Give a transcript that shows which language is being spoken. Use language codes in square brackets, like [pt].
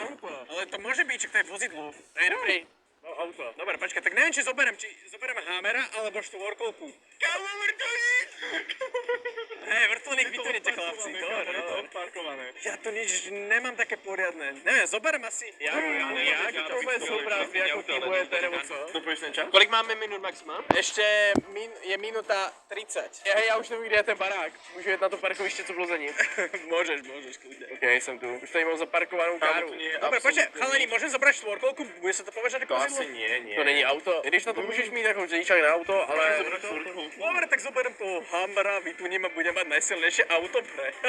[sk] Ale to môže byť, čak to je vozidlo. To je dobrý. Auto. Dobre, počkaj, tak neviem, či zoberiem Hammera, alebo štvorkolku. [cs] Kámo, vrtulník! [sk] Hej, vrtulník vytuníte, chlapci. Dobre, Parkované. ja to nič nemám také poriadne. Neviem, zoberiem asi. [cs] Jak to vůbec soubrat, vy jako týmujete, nebo co? To půjdeš ten čas? Kolik máme minut maxima? [sk] Ešte je minúta 30. [cs] Hej, já už nevím, kde je ten barák. Můžu jet na to parkoviště, co v Lození? [sk] Môžeš, kľudne. [cs] Ok, jsem tu. Už tady mám zaparkovanou káru. [sk] Dobre, počkaj, chalani, môžem zobrať štvorkolku? Bude sa to považať ako vozidlo? Asi nie. [cs] To není auto. Když na to můžeš mít jako řidičák na auto, ale... [sk] Dobre, tak zoberiem toho Hammera, vytuním a budem mať najsilnejšie auto pre.